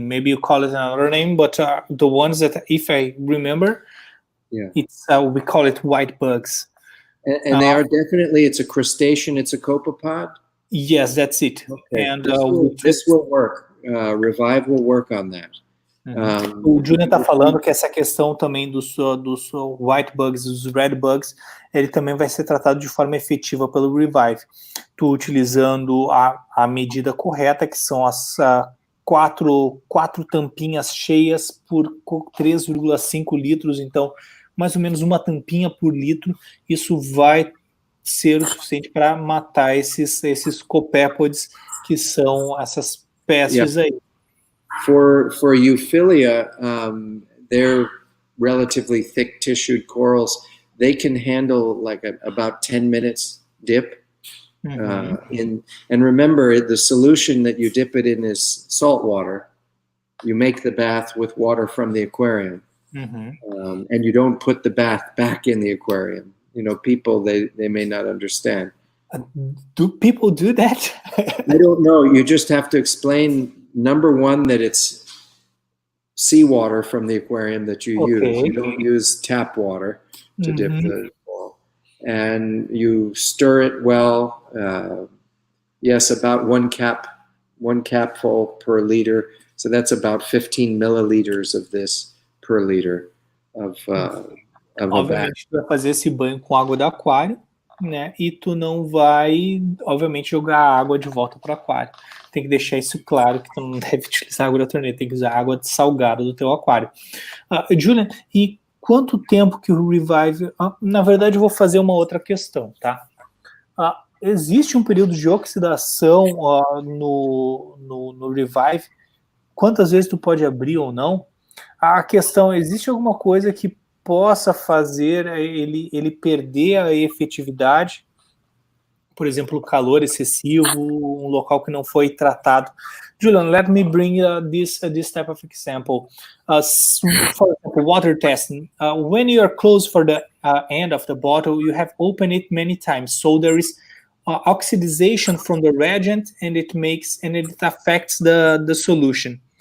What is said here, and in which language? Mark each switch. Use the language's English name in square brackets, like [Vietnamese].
[English] Maybe you call it another name, but the ones that, if I remember, it's we call it white bugs. And they are definitely, it's a crustacean, it's a copepod? Yes, that's it. Okay. And this will work. Revive will work on that. [Portuguese] O Julian está falando que essa questão também dos white bugs, dos red bugs, ele também vai ser tratado de forma efetiva pelo Revive. Tu utilizando a medida correta, que são as quatro tampinhas cheias por 3,5 litros, então mais ou menos uma tampinha por litro, isso vai ser o suficiente para matar esses copépodes, que são essas pestes aí. [English] For Euphilia, they're relatively thick-tissued corals. They can handle like about 10 minutes dip. And remember, the solution that you dip it in is salt water. You make the bath with water from the aquarium. And you don't put the bath back in the aquarium. You know, people, they may not understand. Do people do that? I don't know. You just have to explain, number one, that it's seawater from the aquarium that you use. You don't use tap water to dip the ball. And you stir it well. Yes, about one capful per liter. So that's about 15 milliliters of this per liter of a bath. [Portuguese] Tu vai fazer esse banho com água do aquário, né? E tu não vai, obviamente, jogar a água de volta para o aquário. Tem que deixar isso claro, que tu não deve utilizar água da torneira, tem que usar água salgada do teu aquário. Julian, e quanto tempo que o Revive... na verdade, eu vou fazer uma outra questão, tá? Existe um período de oxidação no Revive? Quantas vezes tu pode abrir ou não? A questão, existe alguma coisa que possa fazer ele perder a efetividade? Por exemplo, calor excessivo, um local que não foi tratado. [English] Julian, let me bring this type of example. For example, water testing. When you are close for the end of the bottle, you have opened it many times, so there is oxidization from the reagent, and it affects the solution.